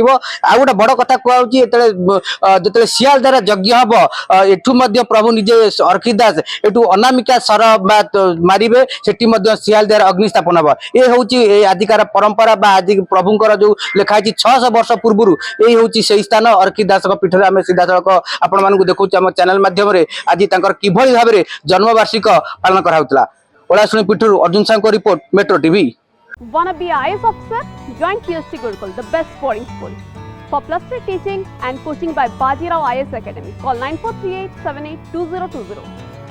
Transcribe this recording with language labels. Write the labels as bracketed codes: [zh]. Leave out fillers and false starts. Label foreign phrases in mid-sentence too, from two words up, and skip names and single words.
[or] ଆଉ ଗୋଟେ ବଡ଼ କଥା କୁହାଯାଉଛି, ଯେତେବେଳେ ସିଆଲଦାରେ ଯଜ୍ଞ ହବ, ଏଠୁ ମଧ୍ୟ ପ୍ରଭୁ ନିଜେ ଅରଖିତ ଦାସ ଏଠୁ ଅନାମିକା ସର ମାରିବେ, ସେଠି ମଧ୍ୟ ସିଆଲଦାରେ ଅଗ୍ନି ସ୍ଥାପନ ହବ। ଏ ହେଉଛି ଆଜିକାର ପରମ୍ପରା ବା ଆଜି ପ୍ରଭୁଙ୍କର ଯେଉଁ ଲେଖା ହେଇଛି 600 ବର୍ଷ ପୂର୍ବରୁ, ଏଇ ହେଉଛି ସେହି ସ୍ଥାନ ଅରଖିତ ଦାସଙ୍କ ପୀଠରେ। ଆମେ ସିଧାସଳଖ ଆପଣମାନଙ୍କୁ ଦେଖାଉଛୁ ଆମ ଚ୍ୟାନେଲ ମାଧ୍ୟମରେ ଆଜି ତାଙ୍କର କିଭଳି ଭାବରେ ଜନ୍ମବାର୍ଷିକ ପାଳନ କରାଯାଉଥିଲା। ଓଳାଶୁଣୀ ପୀଠରୁ ଅର୍ଜୁନ ସାହୁଙ୍କ ରିପୋର୍ଟ, METRO TV। [en] Wanna be an IAS officer? Join PST Gurukul, the best boarding school. For plus 3 teaching and coaching by Bajirao IAS Academy, call 9438 782020.